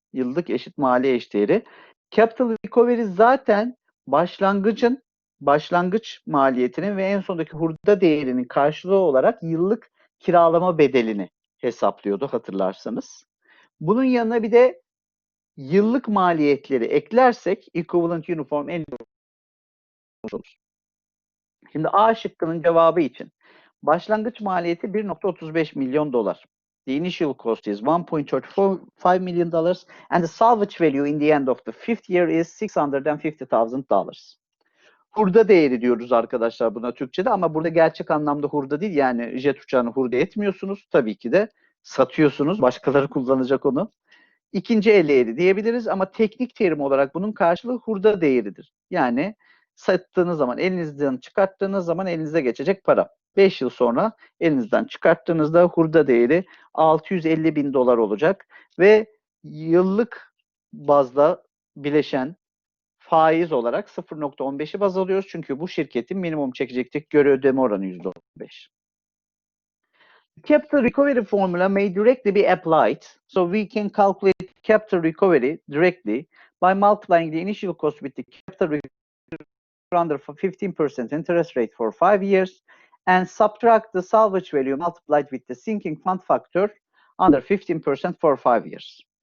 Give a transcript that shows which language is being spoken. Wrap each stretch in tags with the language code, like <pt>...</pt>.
<tr>Yıllık eşit mali eşdeğeri. Capital recovery zaten başlangıç maliyetinin ve en sondaki hurda değerinin karşılığı olarak yıllık kiralama bedelini hesaplıyordu hatırlarsanız. Bunun yanına bir de yıllık maliyetleri eklersek equivalent uniform annual olur. Şimdi A şıkkının cevabı için başlangıç maliyeti 1.35 milyon dolar.</tr> <en>The initial cost is 1.35 million dollars and the salvage value in the end of the fifth year is $650,000.</en> <tr>Hurda değeri diyoruz arkadaşlar buna Türkçe'de ama burada gerçek anlamda hurda değil, yani jet uçağını hurda etmiyorsunuz. Tabii ki de satıyorsunuz. Başkaları kullanacak onu. İkinci el değeri diyebiliriz ama teknik terim olarak bunun karşılığı hurda değeridir. Yani sattığınız zaman, elinizden çıkarttığınız zaman elinize geçecek para. 5 yıl sonra elinizden çıkarttığınızda hurda değeri 650 bin dolar olacak ve yıllık bazda bileşen faiz olarak 0.15'i baz alıyoruz. Çünkü bu şirketin minimum çekecektik göre ödeme oranı %15.</tr> <en>Capital recovery formula may directly be applied, so we can calculate capital recovery directly by multiplying the initial cost with the capital recovery under 15% interest rate for 5 years and subtract the salvage value multiplied with the sinking fund factor under 15% for 5 years.</en>